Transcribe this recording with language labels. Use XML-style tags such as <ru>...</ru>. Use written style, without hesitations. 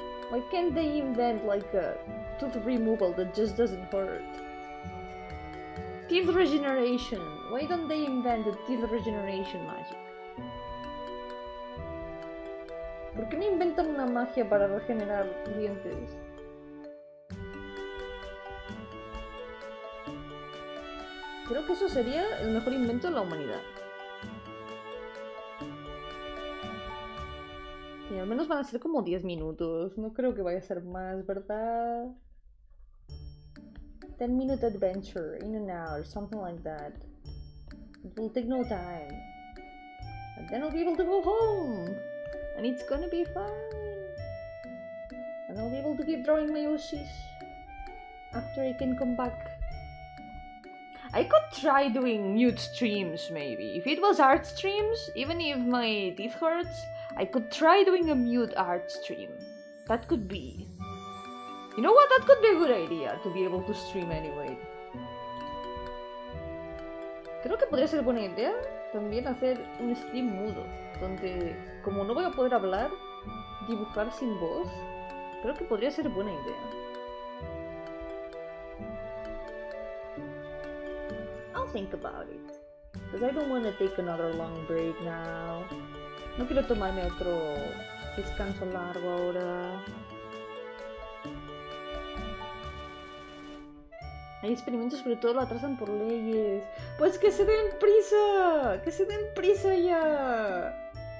<en>Why can't they invent like a tooth removal that just doesn't hurt? Teeth regeneration. Why don't they invent the teeth regeneration magic?</en> <es>¿Por qué no inventan una magia para regenerar dientes? Creo que eso sería el mejor invento de la humanidad. Y al menos van a ser como 10 minutos. No creo que vaya a ser más, ¿verdad?</es> <en>10-minute adventure, in and out, something like that. It will take no time. And then I'll be able to go home! And it's gonna be fine! And I'll be able to keep drawing my OCs after I can come back. I could try doing mute streams, maybe. If it was art streams, even if my teeth hurts, I could try doing a mute art stream. That could be. You know what? That could be a good idea, to be able to stream anyway.</en> <es>Creo que podría ser buena idea también hacer un stream mudo, donde, como no voy a poder hablar, dibujar sin voz. Creo que podría ser buena idea.</es> <en>I'll think about it, because I don't want to take another long break now.</en> <es>No quiero tomarme otro descanso largo ahora. Hay experimentos, pero todo lo atrasan por leyes. Pues que se den prisa, que se den prisa ya.</es>